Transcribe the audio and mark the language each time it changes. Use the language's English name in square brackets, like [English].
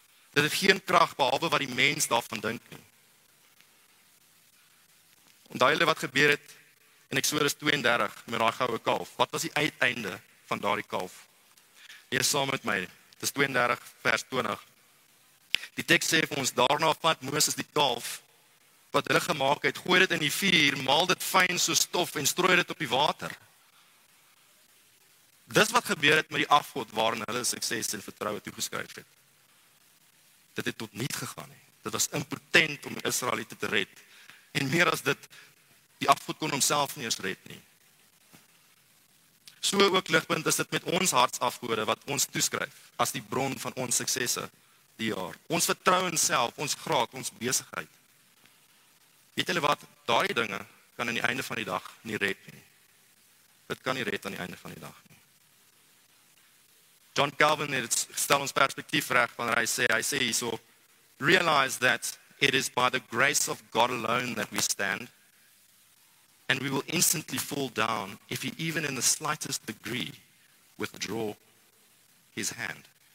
[Afrikaans] Dit het geen krag behalwe wat die mens daarvan dink nie. Onthou julle wat gebeur het in Eksodus 32 met daai goue kalf? Wat was die uiteinde van daardie kalf? Lees saam met my. Dis 32 vers 20. Die teks sê vir ons, daarna vat Moses die kalf wat hulle gemaak het, gooi dit in die vuur, maal dit fyn so stof en strooi dit op die water. Dis wat gebeur het met die afgod waarin hulle sukses en vertroue toegeskryf het. Dit het tot niet gegaan nie. Dit was impotent om Israeliete te red. En meer as dit, die afgod kon homself nie eens red nie. So ook Ligpunt is dit met ons hartsafgode wat ons toeskryf as die bron van ons suksesse die jaar. Ons vertrou in self, ons graad, ons besigheid. Weet julle wat, daardie dinge kan aan die einde van die dag nie red nie. Dit kan nie red aan die einde van die dag nie. John Calvin het stel ons perspektief reg wanneer hy sê hierso, [English] realize that it is by the grace of God alone that we stand, and we will instantly fall down if he even in the slightest degree withdraw his hand.